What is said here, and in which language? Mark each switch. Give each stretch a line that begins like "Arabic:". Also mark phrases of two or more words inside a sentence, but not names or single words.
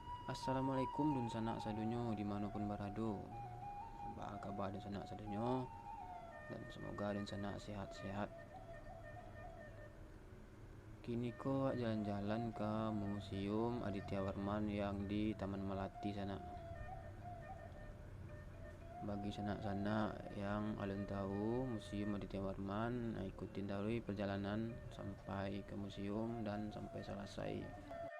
Minangkabau: Assalamualaikum dun sanak sadonyo dimanapun berada. Apa kabar dun sanak sadonyo?
Indonesian: Dan semoga dun sanak sehat-sehat. Kini ko jalan-jalan ke museum Aditya Warman yang di Taman Melati sana. Bagi sanak-sanak yang alun tahu museum Aditya Warman, ikutin dari perjalanan sampai ke museum dan sampai selesai.